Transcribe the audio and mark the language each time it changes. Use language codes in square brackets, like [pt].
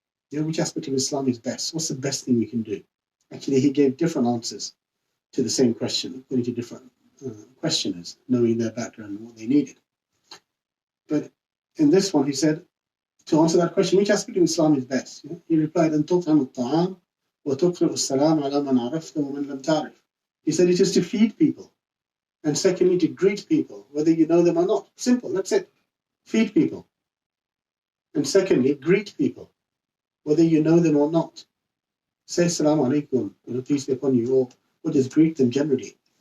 [en] Yeah, which aspect of Islam is best? What's the best thing we can do? Actually, he gave different answers to the same question, according to different questioners, knowing their background and what they needed. But in this one, he said, to answer that question, which aspect of Islam is best? Yeah? He replied, [ar] أن تطعم الطعام وتقرأ السلام على من عرفت ومن لم تعرف. [en] He said it is to feed people. And secondly, to greet people, whether you know them or not. Simple, that's it. Feed people. And secondly, greet people, whether you know them or not. Say Assalamu alaikum, peace be upon you, or just greet them generally.